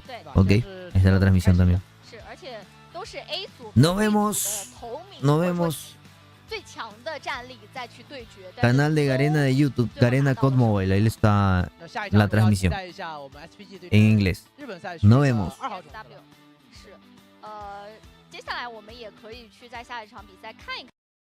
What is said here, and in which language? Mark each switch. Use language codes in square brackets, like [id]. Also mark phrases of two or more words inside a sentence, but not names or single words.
[es] Ok, esta es la transmisión también. Nos vemos. Nos vemos. Canal de Garena de YouTube, Garena codmobile. Ahí está la transmisión en inglés. Nos vemos. [zh] 接下来我们也可以去在下一场比赛看一看。